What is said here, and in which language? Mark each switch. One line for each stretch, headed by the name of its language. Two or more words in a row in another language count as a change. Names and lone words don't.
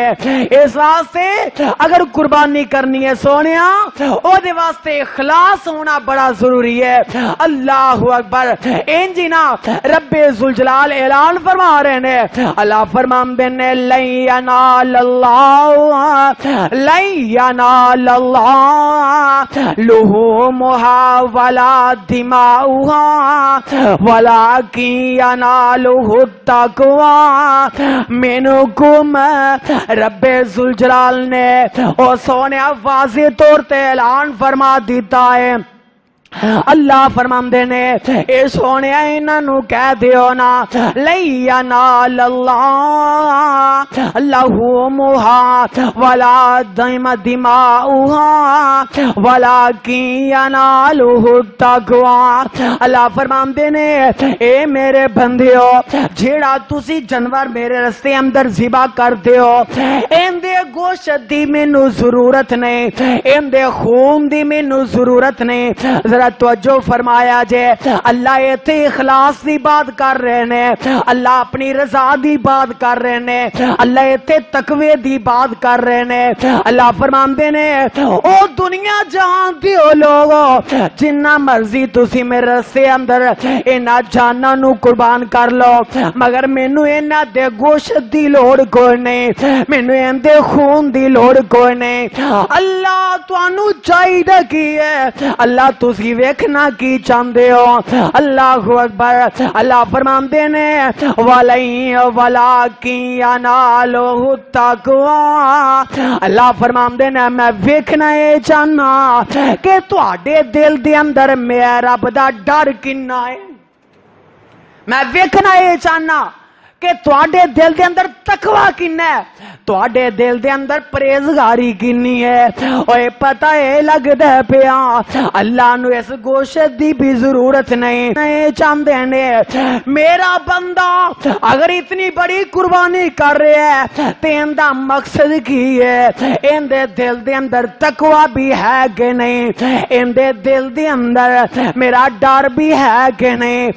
Punjabi: اس واسطے اگر قربانی کرنی ہے سونیا او دے واسطے اخلاص ہونا بڑا ضروری ہے.
Arabic: اللہ اکبر.
Punjabi: انجی نا رب ذوالجلال اعلان فرما رہے نے, اللہ فرماندے نے
Arabic: لن ینال اللہ لحومها ولا دماؤها ولکن ینالہ التقوی منکم.
Punjabi: رب ذوالجلال نے او سونے واضح طور تے اعلان فرما دیتا ہے. اللہ فرماندے نے اے سونے انہاں نو کہہ دیو نا
Arabic: لن ینال اللہ لحومها ولا دماؤها ولکن ینالہ التقوی.
Punjabi: اللہ فرماندے نے اے میرے بندیو جیڑا تسی جانور میرے رستے اندر ذبح کر دیو این دے گوشت دی مینوں ضرورت نہیں, این دے خون دی مینوں ضرورت نہیں. ذرا توجہ فرمایا جے اللہ ایتھے اخلاص دی بات کر رہے نے, اللہ اپنی رضا دی بات کر رہے نے, اللہ ایتھے تقوی دی بات کر رہے نے. اللہ فرماندے نے او دنیا جہان دیو لوگو جنہ مرضی تسی میرے رستے اندر انہاں جاناں نو قربان کر لو مگر مینوں انہاں دے گوشت دی لوڑ کوئی نہیں, مینوں ان دے خون دی لوڑ کوئی نہیں. اللہ تانوں چاہیے کی ہے, اللہ تسی ویکھنا کی چاہندے ہو.
Arabic: اللہ اکبر.
Punjabi: اللہ فرماندے نے
Arabic: ولکن ینالہ التقوی.
Punjabi: اللہ فرماندے نے میں ویکھنا اے چاہنا کہ تواڈے دل دے اندر میرے رب دا ڈر کنا ہے. میں ویکھنا اے چاہنا کہ تواڈے دل دے اندر تقوی کنا ہے, تواڈے دل دے اندر پرہیزگاری کنی ہے. اوے پتہ اے لگدا پیا اللہ نو اس گوشت دی بھی ضرورت نہیں. اے چاہندے نے میرا بندہ اگر اتنی بڑی قربانی کر رہا ہے تے اندا مقصد کی ہے, ان دے دل دے اندر تقوی بھی ہے کہ نہیں, ان دے دل دے اندر میرا ڈر بھی ہے کہ نہیں.